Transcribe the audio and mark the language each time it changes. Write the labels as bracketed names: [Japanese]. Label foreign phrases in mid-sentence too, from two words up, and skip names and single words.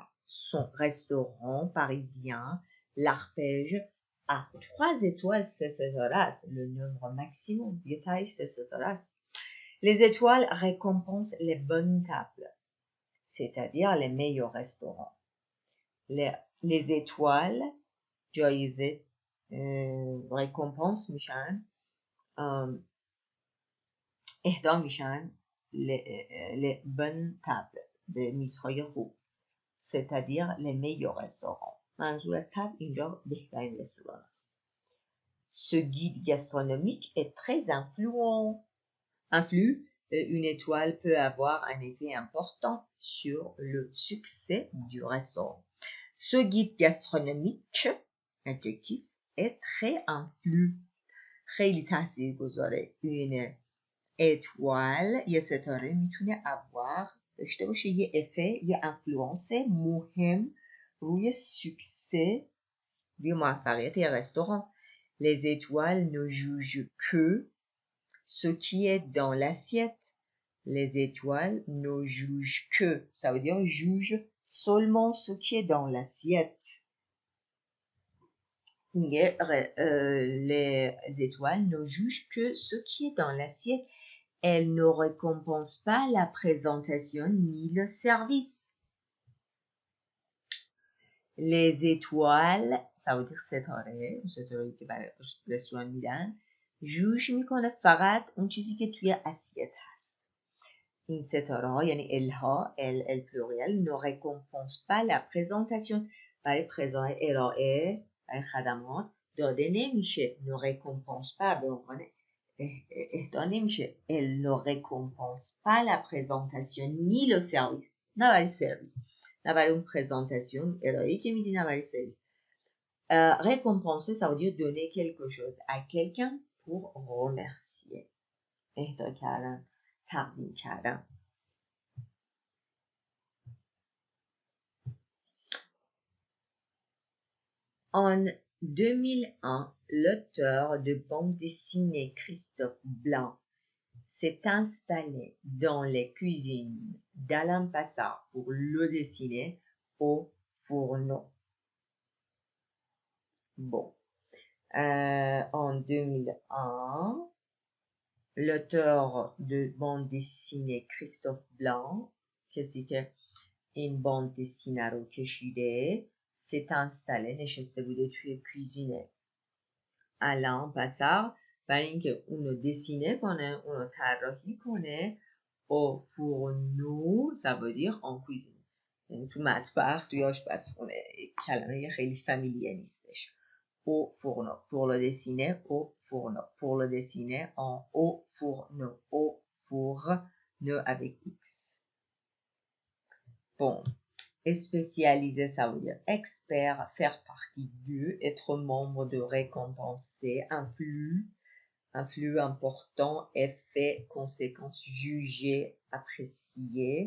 [French] Son restaurant parisien, l'Arpège, a 3 étoiles CCTORAS, le nombre maximum. Les étoiles récompensent les bonnes tables, c'est-à-dire les meilleurs restaurants. Les étoiles, [Persian] جایزه récompense میشن اهدا میشن [French] les bonnes tables [Persian] به میزهای خوب [French] c'est-à-dire les meilleurs restaurants. [Persian] منظور از تبل اینجا بهترین رستوران است. [French] Ce guide gastronomique est très influent. Une étoile peut avoir un effet important sur le succès du restaurant. Ce guide gastronomique, adjectif, est très influent. [Persian] خیلی تاثیر گذاره. [French] Une étoile, [Persian] یه ستاره میتونه avoir داشته باشه یه افه، یه influence مهم روی succès، روی موفقیت یه رستوران. [French] Les étoiles ne jugent que ce qui est dans l'assiette. Les étoiles ne jugent que, ça veut dire juge seulement ce qui est dans l'assiette. Les étoiles ne jugent que ce qui est dans l'assiette. Elles ne récompensent pas la présentation ni le service. Les étoiles, ça veut dire [Persian] ستاره که برای رستوران میدن جوش میکنه فقط اون چیزی که توی اسیت هست. این ستاره ها یعنی الها ال pluriel [French] ne récompense pas la présentation [Persian] برای ارائه برای خدمات داده نمیشه. [French] ne récompense pas [Persian] به عنوان اهدا نمیشه. [French] elle ne récompense pas la présentation ni le service [Persian] نه برای سرویس نه برای اون پرزنتاسیون ارائه‌ای که میدی نه برای سرویس. [French] Récompenser, ça veut dire donner quelque chose à quelqu'un pour remercier. [Persian] اهدا کردن، تقدیم کردن. [French] En 2001, l'auteur de bande dessinée Christophe Blanc s'est installé dans les cuisines d'Alain Passard pour le dessiner au fourneau. Bon. En 2001, l'auteur de bande dessinée Christophe Blanc, [Persian] کسی که این باند دسینه رو کشیده، [French] s'est installé، [Persian] نشسته بوده توی کوزین الان پسر برای اینکه اونو دسینه کنه، اونو طراحی کنه [French] au fourneau، ça veut dire en cuisine، [Persian] یعنی تو مطبخ، توی آشپزخونه. کلمه خیلی فامیلیه نیستش. [French] au fourneau, pour le dessiner au fourneau, pour le dessiner au fourneau avec X. Bon, et spécialisé, ça veut dire expert, faire partie de, être membre de, récompenser, influx important, effet, conséquence, juger, apprécier.